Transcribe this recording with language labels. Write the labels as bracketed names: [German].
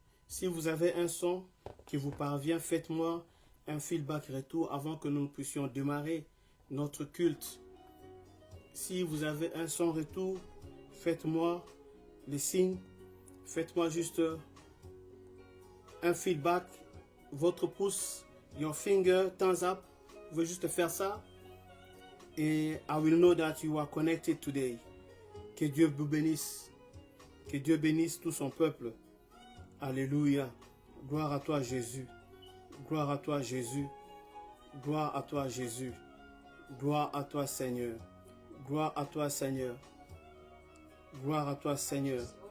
[French] Si vous avez un son qui vous parvient, faites-moi un feedback retour avant que nous puissions démarrer notre culte. Si vous avez un son retour, faites-moi les signes. Faites-moi juste un feedback. Votre pouce, [English] your finger, thumbs up. [French] Vous pouvez juste faire ça. [English] Et I will know that you are connected today. [French] Que Dieu vous bénisse. Que Dieu bénisse tout son peuple. Alléluia. Gloire à toi, Jésus. Gloire à toi, Jésus. Gloire à toi, Jésus. Gloire à toi, Seigneur. Gloire à toi, Seigneur. Gloire à toi, Seigneur.